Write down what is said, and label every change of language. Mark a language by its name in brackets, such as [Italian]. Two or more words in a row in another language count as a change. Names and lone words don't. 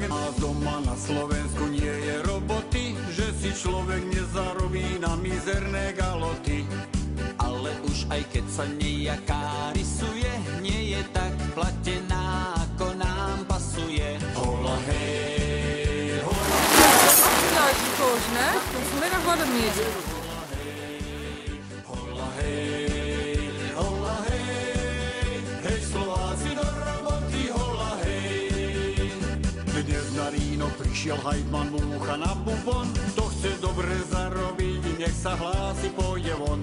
[Slovak] A doma na Slovensku nie je roboty, že si človek nezarobí na mizerné galoty. Ale už aj keď sa nejaká rysuje, nie je tak platená, ako nám pasuje. Hola hej, hola [Dutch] Gekozen, hè? Vanmiddag wordt het niet. [Slovak] hola hej. Dnes na Ríno prišiel hajtman Múcha na bubon, to chce dobre zarobiť, nech sa hlási, pôjde von.